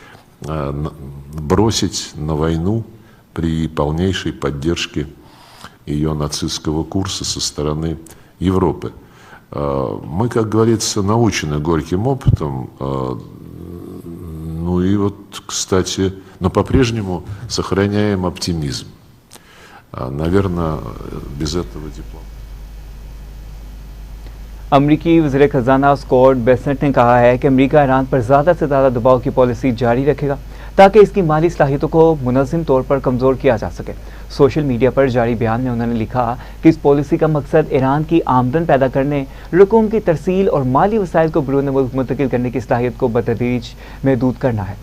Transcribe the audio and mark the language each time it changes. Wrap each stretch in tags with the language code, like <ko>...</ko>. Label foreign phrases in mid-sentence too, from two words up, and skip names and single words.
<ru>бросить на войну при полнейшей поддержке ее нацистского курса со стороны Европы. Мы, как говорится, научены горьким опытом, ну и вот, кстати, но по-прежнему сохраняем оптимизм. Наверное, без этого диплома.</ru> <hi>अमरीकी वज़ीर ख़ज़ाना स्कॉट बेसेंट ने कहा है कि अमरीका ईरान पर ज़्यादा से ज़्यादा दबाव की पॉलिसी जारी रखेगा ताकि इसकी माली सलाहियतों को मुनज़्ज़म तौर पर कमज़ोर किया जा सके।</hi> <en>social media</en> <hi>पर जारी बयान में उन्होंने लिखा कि इस पॉलिसी का मकसद ईरान की आमदन पैदा करने, रकूम की तरसील और माली वसाइल को बैरून मुल्क मुंतकिल करने की सलाहियत को बतदरीज महदूद करना है।</hi>